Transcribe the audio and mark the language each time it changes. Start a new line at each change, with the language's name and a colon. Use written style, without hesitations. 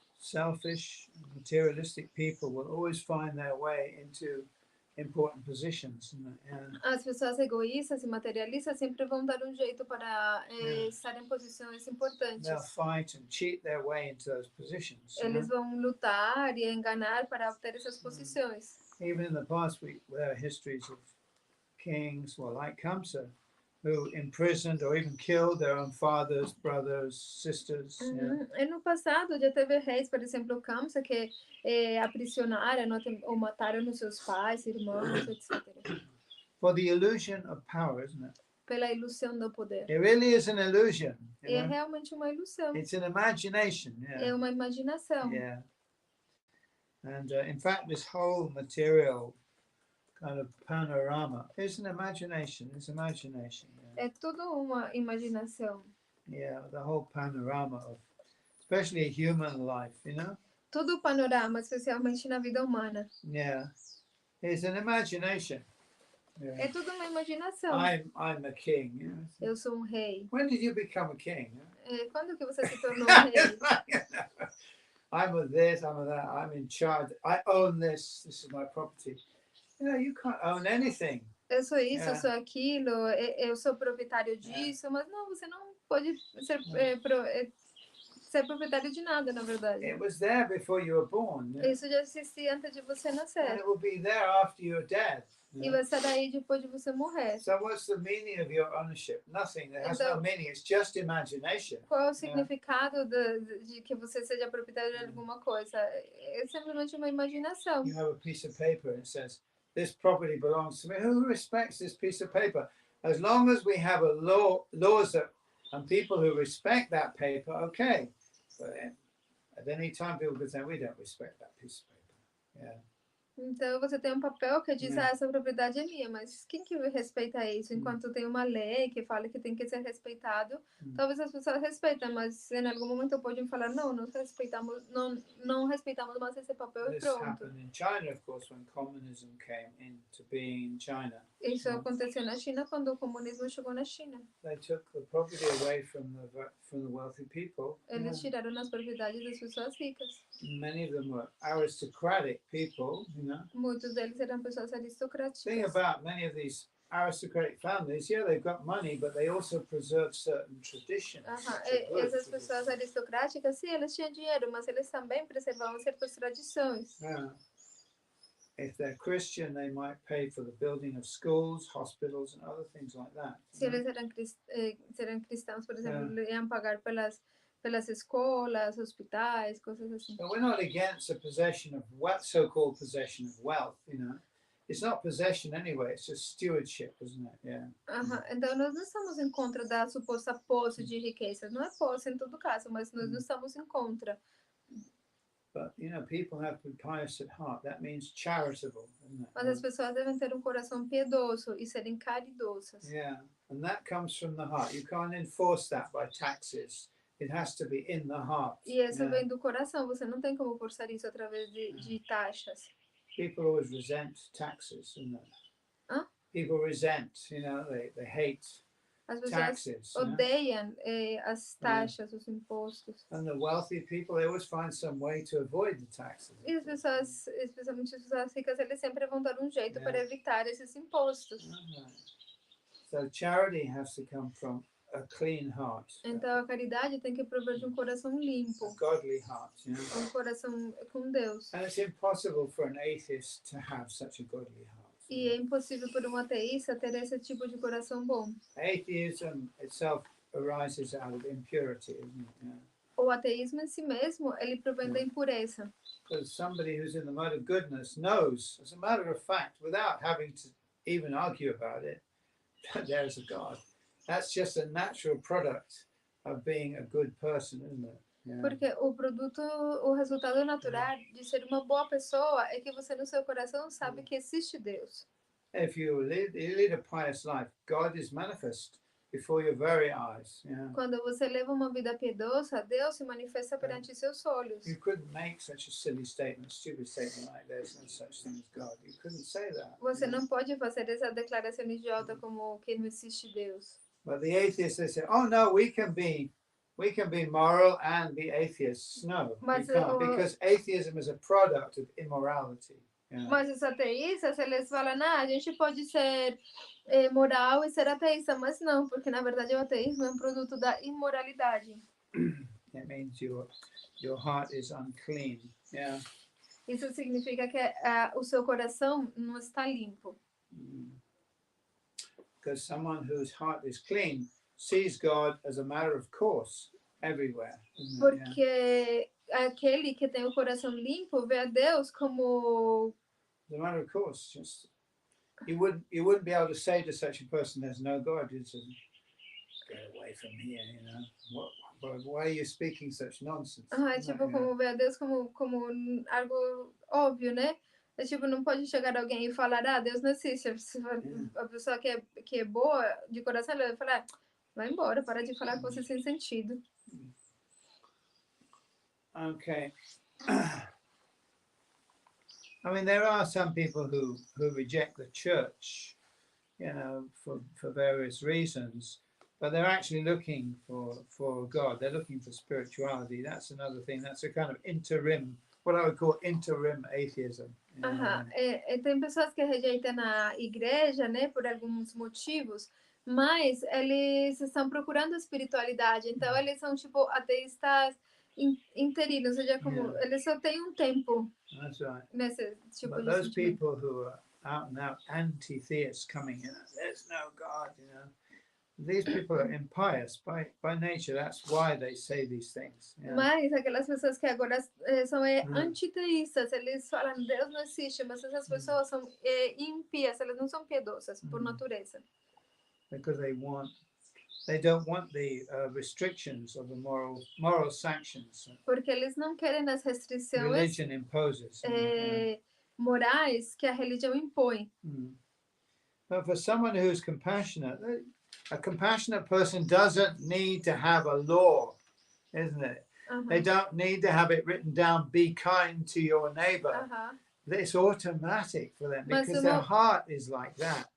English: Selfish, materialistic people will always find their way into important positions.
Portuguese: As pessoas egoístas e materialistas sempre vão dar um jeito para estar em posições importantes.
English: They'll fight and cheat their way into those positions.
Portuguese: Eles vão lutar e enganar para obter essas posições.
English: Even in the past, there are histories of kings, like Kamsa, who imprisoned or even killed their own fathers, brothers, sisters.
Portuguese: E no passado já teve reis, por exemplo, Kamsa, que aprisionaram ou mataram os seus pais, irmãos, etc.
English: For the illusion of power, isn't it?
Portuguese: Pela ilusão do poder.
English: It really is an illusion.
Portuguese: É realmente uma ilusão.
English: It's an imagination.
Portuguese: É uma imaginação.
English: Yeah. And in fact, this whole material kind of panorama is an imagination. It's imagination.
Portuguese: É tudo uma imaginação.
English: Yeah, the whole panorama of, especially human life,
Portuguese: Todo o panorama, especialmente na vida humana.
English: Yeah, it's an imagination.
Portuguese: Yeah. É tudo uma imaginação.
English: I'm a king.
Portuguese: Eu sou rei.
English: When did you become a king?
Portuguese: Quando que você se tornou rei?
English: I'm a this, I'm a that, I'm in charge. I own this. This is my property. You can't own anything.
Portuguese: Eu sou isso, eu sou aquilo, eu sou proprietário disso, mas não, você não pode ser, ser proprietário de nada, na verdade.
English: It was there before you were born.
Portuguese: Isso já existia antes de você nascer.
English: And it will be there after you're dead.
Portuguese: E vai estar aí depois de você morrer.
English: So what's the meaning of your ownership? Nothing. It has no meaning. It's just imagination.
Portuguese: Qual é o significado de que você seja proprietário de alguma coisa? É simplesmente uma imaginação.
English: You have a piece of paper and it says, this property belongs to me. Who respects this piece of paper? As long as we have laws and people who respect that paper, okay. But at any time, people could say, we don't respect that piece of paper. Yeah.
Portuguese: Então você tem um papel que diz,
English: Yeah.
Portuguese: essa propriedade é minha, mas quem que respeita isso? Enquanto tem uma lei que fala que tem que ser respeitado, talvez as pessoas respeitem, mas em algum momento podem falar, não, não respeitamos mais esse papel e
English: This
Portuguese: pronto.
English: happened in China, of course, when communism came into being in China.
Portuguese: Isso aconteceu na China quando o comunismo chegou na China.
English: They took the property away from the wealthy people.
Portuguese: Eles tiraram as propriedades das pessoas ricas.
English: Many of them were aristocratic people, you know.
Portuguese: Muitos deles eram pessoas
English: The thing
Portuguese: aristocráticas.
English: about many of these aristocratic families, yeah, they've got money, but they also preserve certain traditions.
Portuguese: Essas pessoas aristocráticas, sim, eles tinham dinheiro, mas eles também preservavam certas tradições.
English: Yeah. If they're Christian, they might pay for the building of schools, hospitals, and other things like that.
Portuguese: Se eles eram cristãos, por exemplo, iam pagar pelas escolas, hospitais, coisas assim.
English: But we're not against the possession of wealth, so-called possession of wealth, you know. It's not possession anyway, it's just stewardship, isn't it? Yeah.
Portuguese: Então, nós não estamos em contra da suposta posse de riquezas. Não é posse em todo caso, mas nós não estamos em contra.
English: But, you know, people have to be pious at heart. That means charitable, isn't it?
Portuguese: Mas as pessoas devem ter um coração piedoso e serem caridosas.
English: Yeah, and that comes from the heart. You can't enforce that by taxes. It has to be in the heart.
Portuguese: E isso vem do coração. Você não tem como forçar isso através de taxas.
English: People always resent taxes, isn't it? Hã? People resent, you know, they hate
Portuguese: As pessoas
English: taxes.
Portuguese: odeiam as taxas, os impostos.
English: And the wealthy people, they always find some way to avoid the taxes.
Portuguese: E as pessoas, especialmente as pessoas ricas, eles sempre vão dar um jeito para evitar esses impostos.
English: So charity has to come from a clean heart.
Portuguese: Então a caridade tem que prover de um coração limpo,
English: A godly heart, you know?
Portuguese: um coração com Deus.
English: And it's impossible for an atheist to have such a godly heart.
Portuguese: E é impossível para um ateísta ter esse tipo de coração bom.
English: Atheism itself arises out of impurity, isn't it? Yeah.
Portuguese: O ateísmo em si mesmo, ele provém da impureza.
English: Because somebody who's in the mode of goodness knows, as a matter of fact, without having to even argue about it, that there's a God. That's just a natural product of being a good person, isn't it? Yeah.
Portuguese: Porque o resultado natural de ser uma boa pessoa é que você no seu coração sabe que existe Deus.
English: If you lead a pious life, God is manifest before your very eyes. Yeah.
Portuguese: Quando você leva uma vida piedosa, Deus se manifesta perante seus olhos.
English: You couldn't make such a silly statement, stupid statement like there's no such thing as God. You couldn't say that.
Portuguese: Você não pode fazer essa declaração idiota como que não existe Deus.
English: But the atheists, they say, oh no, we can be moral and be atheists. No, we can't, because atheism is a product of immorality. Yeah.
Portuguese: Mas os ateístas, eles falam, a gente pode ser moral e ser ateísta, mas não, porque na verdade o ateísmo é um produto da imoralidade.
English: It means your heart is unclean. Yeah.
Portuguese: Isso significa que o seu coração não está limpo.
English: Because someone whose heart is clean sees God as a matter of course everywhere.
Portuguese: Porque aquele que tem o coração limpo vê a Deus como
English: as a matter of course. Just you wouldn't be able to say to such a person, "There's no God." You'd say, "Get away from here," you know. Why are you speaking such nonsense?
Portuguese: É tipo como ver a Deus como algo óbvio, né? É tipo, não pode chegar alguém e falar, Deus não existe. A pessoa que é boa de coração, ela vai falar, vai embora, para de falar com você sem sentido.
English: Okay. I mean, there are some people who reject the church, you know, for various reasons, but they're actually looking for God. They're looking for spirituality. That's another thing. That's a kind of interim, what I would call interim atheism.
Portuguese: Tem pessoas que rejeitam a igreja, né, por alguns motivos, mas eles estão procurando espiritualidade. Então, eles são, tipo, ateístas interinos, ou seja, como eles só têm um tempo.
English: That's right.
Portuguese: Nesse tipo
English: but
Portuguese: de
English: those
Portuguese: sentimento.
English: people who are out and out anti-theists coming in, there's no God, you know. These people are impious by nature. That's why they say these things. Yeah.
Portuguese: Mas aquelas pessoas que agora são antiteístas, eles falam Deus não existe, mas essas pessoas são ímpias, elas não são piedosas por natureza.
English: Because they don't want the restrictions of the moral sanctions.
Portuguese: Porque eles não querem as restrições
English: Religion imposes.
Portuguese: morais que a religião impõe.
English: But for someone who's compassionate, a compassionate person doesn't need to have a law, isn't it? They don't need to have it written down, be kind to your neighbor. It's automatic for them because their heart is like that.